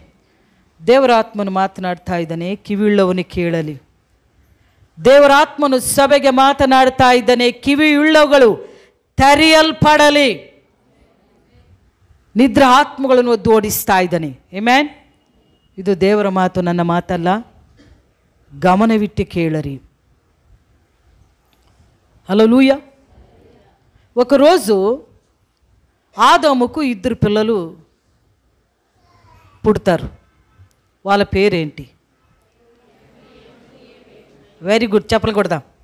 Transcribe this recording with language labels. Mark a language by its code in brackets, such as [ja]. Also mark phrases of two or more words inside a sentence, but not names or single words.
[kn] ದೇವರ ಆತ್ಮನು ಮಾತನಾಡ್ತಾ ಇದ್ದಾನೆ, ಕಿವಿಯುಳ್ಳವನು ಕೇಳಲಿ. ದೇವರ ಆತ್ಮನು ಸಭೆಗೆ ಮಾತನಾಡ್ತಾ ಇದ್ದಾನೆ, ಕಿವಿಯುಳ್ಳವುಗಳು ತೆರೆಯಲ್ಪಡಲಿ. ನಿದ್ರ ಆತ್ಮಗಳನ್ನು ಒದ್ದು ಓಡಿಸ್ತಾ ಇದ್ದಾನೆ. ಆಮೆನ್. ಇದು ದೇವರ ಮಾತು, ನನ್ನ ಮಾತಲ್ಲ. ಗಮನವಿಟ್ಟು ಕೇಳಿರಿ. హల్లెలూయా. [te] ఒకరోజు ఆదాముకు 2 పిల్లలు పుడతారు. వాళ్ళ పేరేంటి? [en] very good, [te] చెప్పలు కొడదాం.